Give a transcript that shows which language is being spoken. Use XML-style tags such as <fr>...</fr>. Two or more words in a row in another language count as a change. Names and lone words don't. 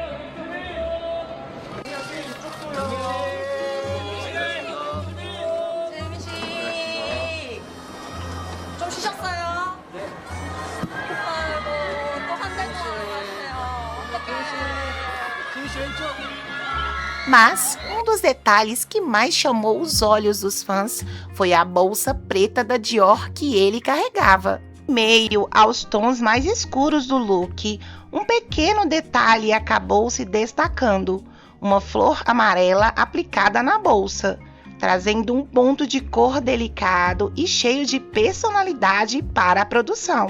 <ko>재민 씨, 좀 쉬셨어요? 아이고, 또 한 달 동안 하시네요. 어떡해. 지민 씨 왼쪽.</ko> <pt>Mas um dos detalhes que mais chamou os olhos dos fãs foi a bolsa preta da Dior que ele carregava. Em meio aos tons mais escuros do look, um pequeno detalhe acabou se destacando: uma flor amarela aplicada na bolsa, trazendo um ponto de cor delicado e cheio de personalidade para a produção.</pt>